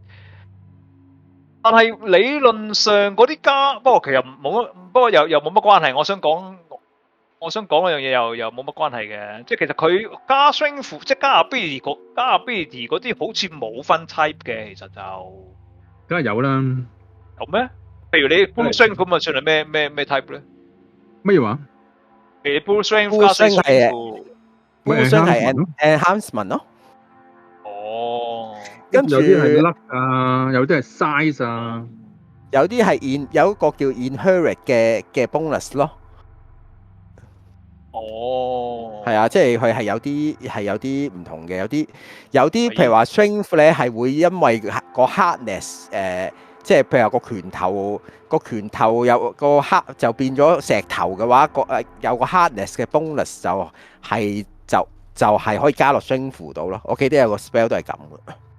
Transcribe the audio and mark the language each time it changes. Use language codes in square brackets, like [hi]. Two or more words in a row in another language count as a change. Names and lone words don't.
[yue] 但係理論上嗰啲加，不過其實冇乜，不過又冇乜關係。我想講嗰樣嘢又冇乜關係嘅，即係其實佢加 strength，即係加 ability 嗰啲好似冇分 type 嘅，其實就梗係有啦。有咩？譬如你 [en] full strength [yue] 咁啊，算係咩 type 咧？乜嘢話？譬如你 [en] full strength Full [yue] 加 [en] strength 係 strength， full strength 係 enhancement 咯。哦， [yue] 跟住有啲係 luck 啊，有啲係 size 啊。有啲係有一個叫 inherit 嘅 bonus 咯。哦，係啊，即係佢係有啲唔同嘅，有啲譬如話 strength 咧係會因為個 hardness 即係譬如個拳頭有個黑就變咗石頭嘅話，有個 hardness 嘅 bonus 就係可以加落 strength 度咯。我記得有個 spell 都係咁嘅。